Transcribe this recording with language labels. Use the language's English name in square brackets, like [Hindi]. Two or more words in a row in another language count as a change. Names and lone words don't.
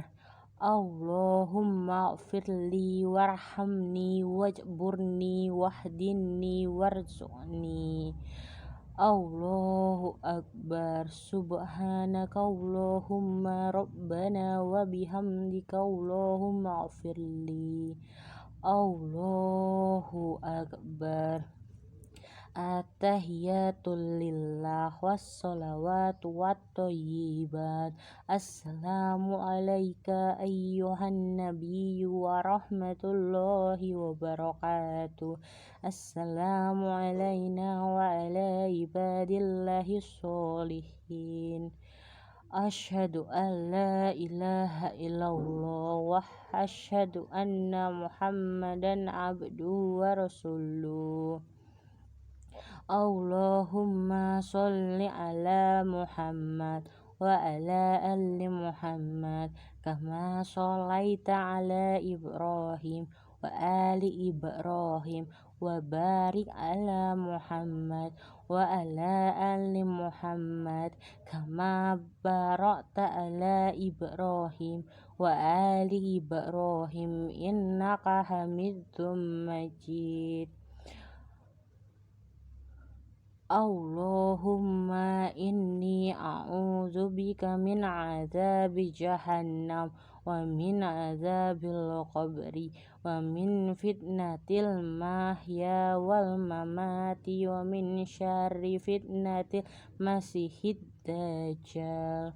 [Arabic] اللهم اغفر لي وارحمني واجبرني واهدني وارزقني. الله أكبر. سبحانك اللهم ربنا وبحمدك اللهم اغفر لي. الله أكبر. التحيات لله والصلوات والطيبات. السلام عليك أيها النبي ورحمة الله وبركاته. السلام علينا وعلى عباد الله الصالحين. أشهد أن لا إله إلا الله وأشهد أن محمدا عبده ورسوله. اللهم صل على محمد وعلى آل محمد كما صليت على إبراهيم وآل إبراهيم وبارك على محمد وعلى آل محمد كما باركت على إبراهيم وآل إبراهيم إنك حميد مجيد. اللهم إني أعوذ ونعوذ بك من عذاب جهنم ومن عذاب القبر ومن فتنة المحيا والممات ومن شر فتنة المسيح الدجال.